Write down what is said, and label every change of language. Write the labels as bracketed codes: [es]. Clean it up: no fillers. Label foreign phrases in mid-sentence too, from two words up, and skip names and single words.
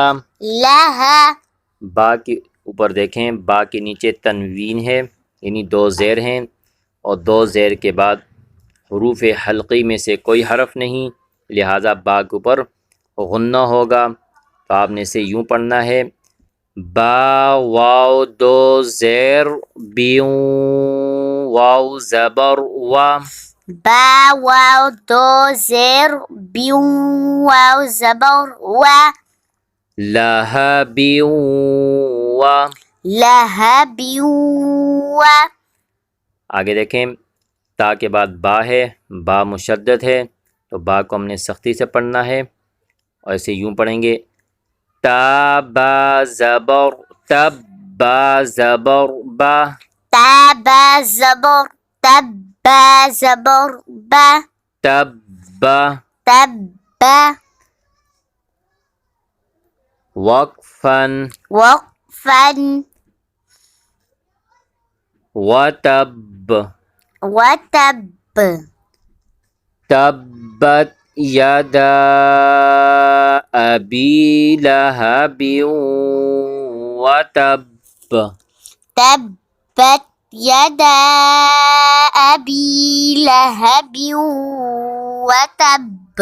[ar] لہا. [ur] با کے اوپر دیکھیں، با کے نیچے تنوین ہے، یعنی 2 زیر ہیں، اور 2 زیر کے بعد حروف حلقی میں سے کوئی حرف نہیں، لہٰذا با کے اوپر غنہ ہوگا. تو آپ نے اسے یوں پڑھنا ہے: با واو 2 زیر بیوں واو زبر وا. با واو 2 زیر بیوں واو زبر وا. [ar] لہبیوں وا. لہبیوں وا. [ur] آگے دیکھیں تا کے بعد با ہے، با مشدد ہے، تو با کو ہم نے سختی سے پڑھنا ہے اور اسے یوں پڑھیں گے: تا با زبر تب با زبر با. تا با زبر تب با زبر با. [ar] تب با. تب با. وقفن. وقفن. وتب. وتب. تبت یدا ابی لہب وتب. تبت یدا ابی لہب وتب.